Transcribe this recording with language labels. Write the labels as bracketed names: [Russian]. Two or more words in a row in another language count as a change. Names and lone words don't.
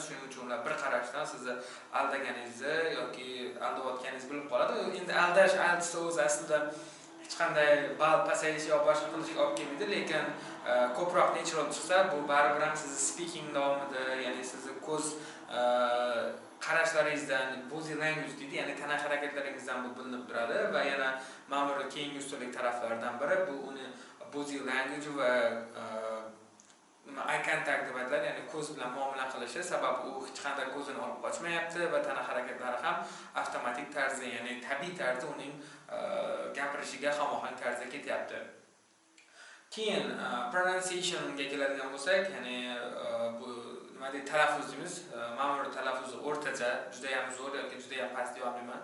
[Uzbek] Shuning uchun ular bir qarashdan sizni aldaganingizni yoki aldayotganingizni bilib qoladi. Endi aldash IELTSda o'zi aslida hech qanday ball pasayishi yoki boshqa qilishga olib kelmaydi, lekin ko'proq natural chiqsa, bu baribir ham sizni speaking davomida, ya'ni sizni ko'z qarashlaringizdan, [English] body language [Uzbek] deydi, ya'ni tana harakatlaringizdan bu bilinib turadi va yana Mamur keyingi ustunlik taraflaridan biri bu uni [English] body language [Uzbek] va [English] eye contact [Uzbek] deb aytiladi, ya'ni ko'z bilan muomala qilishi, sababi u hech qanday ko'zini olib qochmayapti va tana harakatlari ham avtomatik tarzda, ya'ni tabiiy tarzda uning gapirishiga hamohang tarzda ketyapti. Keyin pronunciationga keladigan bo'lsak, ya'ni bu nima deydi, talaffuzimiz, Mamur talaffuzi o'rtacha, juda ham zo'r yoki juda ham past deya olmayman.